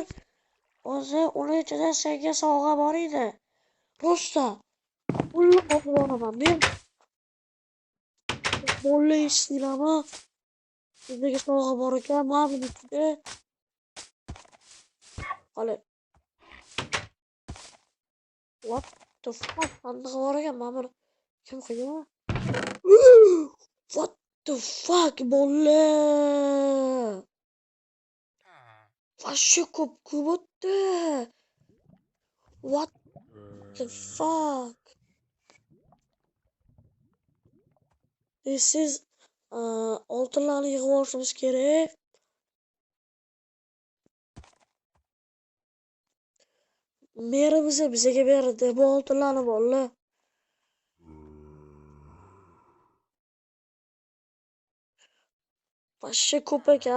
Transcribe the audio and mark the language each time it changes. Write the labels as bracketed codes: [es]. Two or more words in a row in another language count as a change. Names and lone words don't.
[uz] O'zi uni ichida senga sovg'a bor edi. Rostdan. Pulni olib boraman men. Bolla eshitdinglarmi? Bizga sovg'a bor ekan, mana buni ichida. Qani. [en] What the fuck? [uz] Sandig'i bor ekan, mana buni kim qo'ygan? [en] What the fuck, [uz] bolla? Вообще ko'p o'tdi. [en] What the fuck? This is [uz] oltinlarni yig'ib olishimiz kerak. Merimiz bizga berdi bu oltinlarni bolalar. Вообще ko'p ekan.